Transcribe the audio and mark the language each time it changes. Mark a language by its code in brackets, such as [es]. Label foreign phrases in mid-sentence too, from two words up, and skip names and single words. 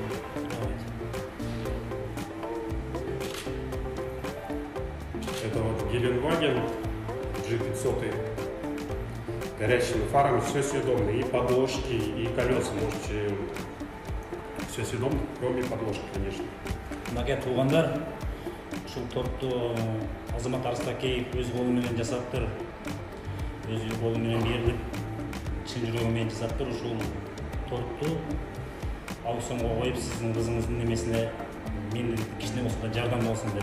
[ru] Это вот Геленваген G500, горящими фарами, все съедобно, и подложки, и колеса, можете все съедобно, кроме подложки, конечно. [ky] Наге туғандар, ушул торту Азамат Арстакеев өз колу менен жасаптыр, өз колу менен бердип, чын жүрөгү жасаптыр. Ушул торту аукционго коюп, сиздин кызыңыздын немесине мен кичине болсо да жардам болсун деп.